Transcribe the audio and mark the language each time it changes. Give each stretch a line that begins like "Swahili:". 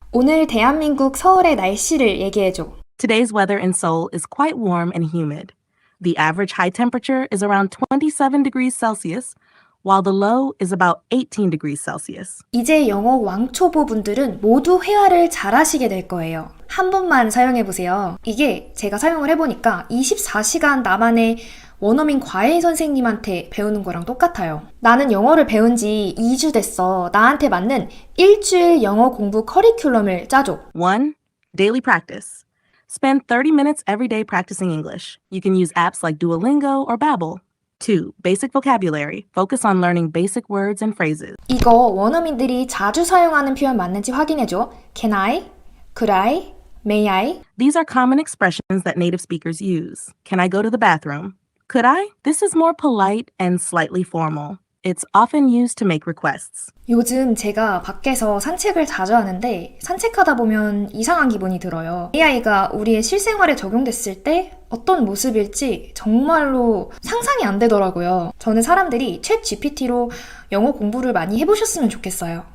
Korean: 오늘 대한민국 서울의 날씨를 얘기해줘.
English: Today's weather in Seoul is quite warm and humid. The average high temperature is around 27 degrees Celsius, while the low is about 18 degrees Celsius.
Korean: 이제 영어 왕초보 분들은 모두 회화를 잘하시게 될 거예요. 한 번만 사용해보세요. 이게 제가 사용을 해보니까 24시간 나만의 원어민 과외 선생님한테 배우는 거랑 똑같아요. 나는 영어를 배운 지 2주 됐어. 나한테 맞는 일주일 영어 공부 커리큘럼을 짜줘.
English: 1. Daily practice. Spend 30 minutes every day practicing English. You can use apps like Duolingo or Babbel. 2. Basic vocabulary. Focus on learning basic words and phrases.
Korean: 이거 원어민들이 자주 사용하는 표현 맞는지 확인해줘.
English: Can I? Could I? May I? These are common expressions that native speakers use. Can I go to the bathroom? Could I? This is more polite and slightly formal. It's often used to make requests.
Korean: 요즘 제가 밖에서 산책을 자주 하는데 산책하다 보면 이상한 기분이 들어요. AI가 우리의 실생활에 적용됐을 때 어떤 모습일지 정말로 상상이 안 되더라고요. 저는 사람들이 챗 GPT로 영어 공부를 많이 해보셨으면 좋겠어요.